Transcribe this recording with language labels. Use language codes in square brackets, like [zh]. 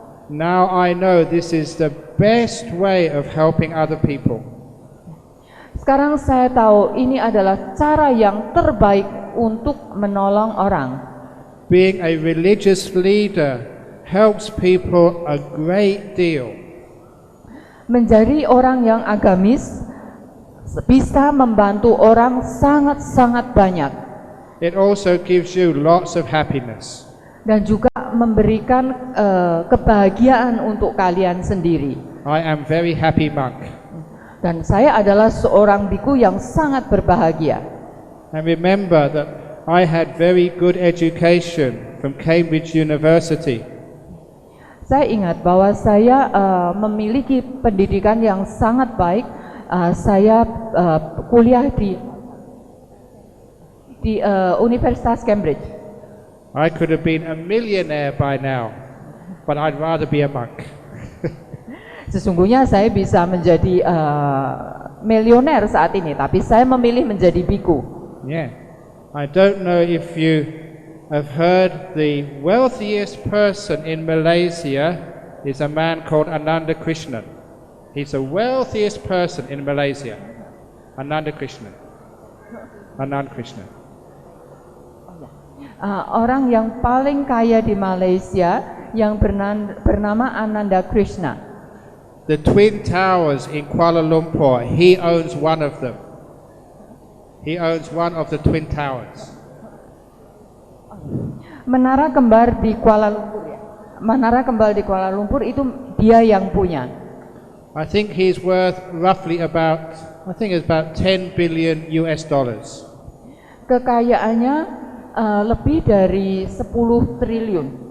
[en] Now I know this is the best way of helping other people. [id] Sekarang saya tahu ini adalah cara yang terbaik untuk menolong orang. [en] Being a religious leader helps people a great deal. [id] Menjadi orang yang agamis bisa membantu orang sangat-sangat banyak. [en] It also gives you lots of happiness. [id] Dan juga memberikan kebahagiaan untuk kalian sendiri. [en] I am very happy monk. [id] Dan saya adalah seorang biku yang sangat berbahagia. [en] And remember that I had very good education from Cambridge University. [id] Saya ingat bahwa saya memiliki pendidikan yang sangat baik. Saya kuliah di Universitas Cambridge. [en] I could have been a millionaire by now, but I'd rather be a monk. [id] Sesungguhnya saya bisa menjadi milioner saat ini, tapi saya memilih menjadi biku. [en] Yeah. I don't know if you have heard the wealthiest person in Malaysia is a man called Ananda Krishnan. He's the wealthiest person in Malaysia. Ananda Krishnan. Ananda Krishnan. [id] Orang yang paling kaya di Malaysia yang bernama Ananda Krishna. [en] The Twin Towers in Kuala Lumpur, he owns one of them. He owns one of the Twin Towers. [id] Menara kembar di Kuala Lumpur ya. Menara kembar di Kuala Lumpur itu dia yang punya. [en] I think he's worth roughly about, I think it's about 10 billion US dollars. [id] Kekayaannya lebih dari 10 triliun.